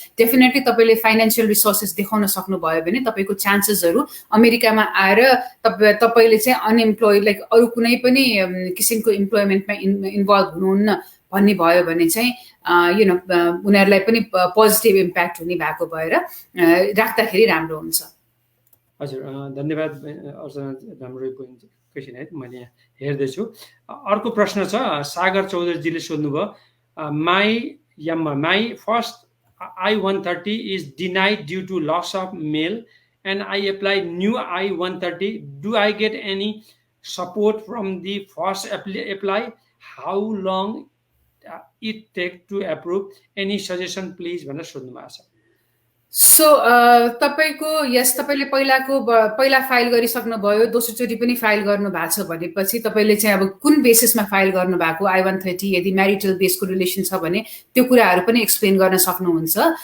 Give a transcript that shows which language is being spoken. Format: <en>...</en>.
<ne>Definitely तपाईँले financial resources देखाउन सक्नुभयो भने तपाईँको चान्सेसहरू अमेरिकामा आएर तपाईँले चाहिँ अनइम्प्लोइड लाइक अरू कुनै पनि किसिमको इम्प्लोइमेन्टमा इन्भल्भ हुनुहुन्न भन्ने भयो भने चाहिँ उनीहरूलाई पनि पोजिटिभ इम्प्याक्ट हुने भएको भएर राख्दाखेरि राम्रो हुन्छ। हजुर धन्यवाद अर्चना, राम्रो क्वेसन है, मैले यहाँ हेर्दैछु। अर्को प्रश्न छ, सागर चौधरीजीले सोध्नुभयो,</ne> <en>My first I-130 is denied due to loss of mail and I apply new I-130. Do I get any support from the first apply? How long it take to approve? Any suggestion please</en> <ne>भनेर सोध्नु भएको छ। So तपाईँको तपाईँले पहिला file गरिसक्नुभयो, दोस्रोचोटि पनि file गर्नु भएको छ भनेपछि तपाईँले चाहिँ अब कुन बेसिसमा फाइल गर्नु भएको I-130, यदि म्यारिटल बेसको रिलेसन छ भने त्यो कुराहरू पनि एक्सप्लेन गर्न सक्नुहुन्छ।</ne>